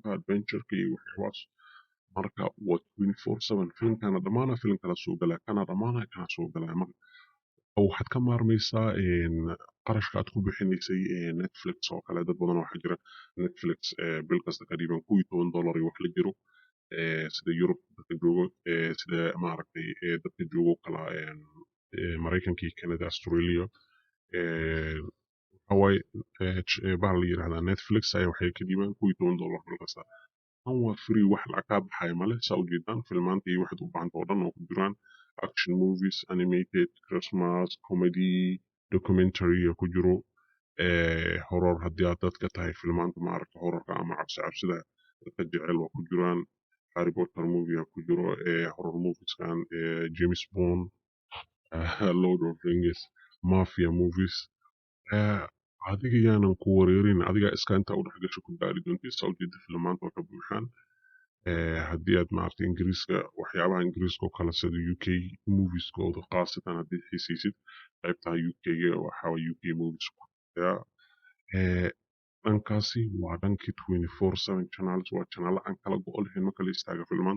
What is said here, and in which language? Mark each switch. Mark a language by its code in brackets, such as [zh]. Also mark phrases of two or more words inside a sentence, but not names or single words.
[so] adventureka iyo waxyaalahaas marka waa 24/7 filmkana dhamaana film kala soo galaa kana dhamaana kana soo galaa marka waxaad ka maarmaysaa qarashka aad ku bixinaysay Netflix oo kale dad badan waxaa jira Netflix bil kasta qariiban $10 iyo wax la jiro sida Yurub dadka joogo sida maaragtay dadka joogo kala Mareykanka iyo Canada Australia waxa waaye baa la yiraahdaa Netflix ayaa waxay ka dhiibaan $10 bil kasta tan waa free wax lacag ka baxaya male saa u jeedaan filmaanta iyo waxaad u baahan oo dhan oo ku jiraan [en] action movies, animated, Christmas, comedy, documentary [so] ku jiro horror haddii aad dadka tahay filmaanta maaragta horrorka ama cabsida dadka jecel waa ku jiraan Harry Potter movie ku jiro horror movieskan James Bond Lord of Rings [en] Mafia movies [so] eh, adiga yaanan ku wareerin adiga iska inta u dhex gasho ku gaari doontii saa ujeeda filmaanta waa ka buuxaan haddii aad maaragtay ingiriiska waxyaabaha ingiriiska oo kale sida UK movieskooda khaasatan haddii xiisaysid qaybta UK-ga waxaa [en] UK movies [so] ku jirtaa dhankaasi waa dhankii 24/7 channels waa channel aan kala go' lahayn ma kala istaaga filmaan